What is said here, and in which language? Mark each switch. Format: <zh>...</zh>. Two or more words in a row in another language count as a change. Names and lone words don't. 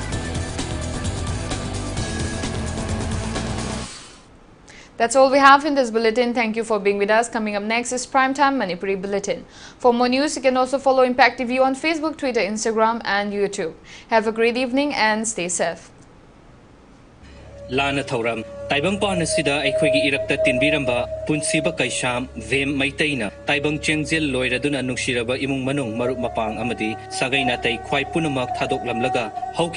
<en>That's all we have in this bulletin. Thank you for being with us. Coming up next is Primetime Manipuri Bulletin. For more news, you can also follow Impact TV on Facebook, Twitter, Instagram and YouTube. Have a great evening and stay safe.</en> <mni>Lana Thoram, Taibang Panasida, Equigi Irakta Tinbiramba, Punsiba Kaisham, Vem Maitaina, Taibang Chengzil, Loiraduna Nushiraba, Imung Manung, Maruk Mapang Amadi, Sagainate, Kwai Punamak, Tadok Lamlaga, Hauki.</mni>